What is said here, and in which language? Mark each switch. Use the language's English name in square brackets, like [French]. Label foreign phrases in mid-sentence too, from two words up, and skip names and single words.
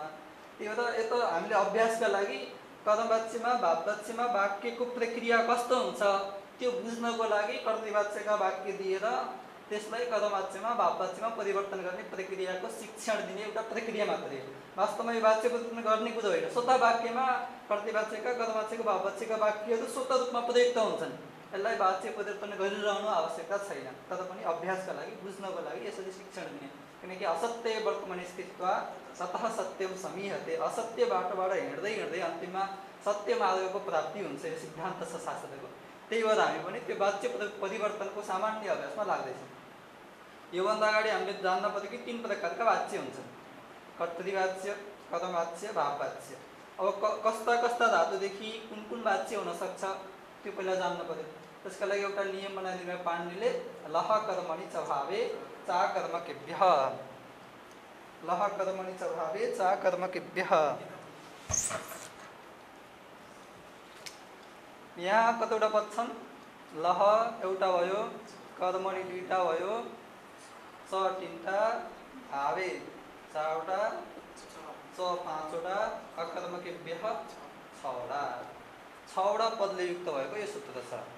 [Nepali] त्यही भएर यो त हामीले अभ्यासका लागि कर्मवाच्यमा, भाववाच्यमा वाक्यको प्रक्रिया कस्तो हुन्छ त्यो बुझ्नको लागि कर्तृवाच्यका वाक्य दिएर त्यसलाई कर्मवाच्यमा, भाववाच्यमा परिवर्तन गर्ने प्रक्रियाको शिक्षण दिने एउटा प्रक्रिया मात्रै हो। वास्तवमा यो वाच्य परिवर्तन गर्ने कुरो होइन। स्वतः वाक्यमा कर्तृवाच्यका, कर्मवाच्यका, भाववाच्यका वाक्यहरू स्वतः रूपमा प्रयुक्त हुन्छन्। यसलाई वाच्य परिवर्तन गरिरहनु आवश्यकता छैन। तर पनि अभ्यासका लागि, बुझ्नको लागि यसरी शिक्षण दिने। [Sanskrit] किनकि असत्य वर्तमान स्थित्वा ततः सत्यम समीहते। [Nepali] असत्य बाटोबाट हिँड्दै हिँड्दै अन्तिममा सत्य मार्गको प्राप्ति हुन्छ, यो सिद्धान्त छ शास्त्रको। त्यही भएर हामी पनि त्यो वाच्य परिवर्तनको सामान्य अभ्यासमा लाग्दैछौँ। योभन्दा अगाडि हामीले जान्न पर्यो कि 3 प्रकारका वाच्य हुन्छन्: कर्तृवाच्य, कर्मवाच्य, भाववाच्य। अब कस्ता कस्ता धातुदेखि कुन कुन वाच्य हुनसक्छ त्यो पहिला जान्न पर्यो। त्यसका लागि एउटा नियम बनाइदिनु भयो पाणिनीले, [Sanskrit] लह कर्मणि च भावे चा कर्मकेभ्यः। लह कर्मणि च भावे चा कर्मकेभ्यः। [Nepali] यहाँ कतिवटा पद छन्? लह एउटा भयो, कर्मणि 2टा भयो, च 3टा, भावे 4वटा, च 5 वटा अकर्मकेभ्यः 6 वटा 6 वटा पदले युक्त भएको यो सूत्र छ।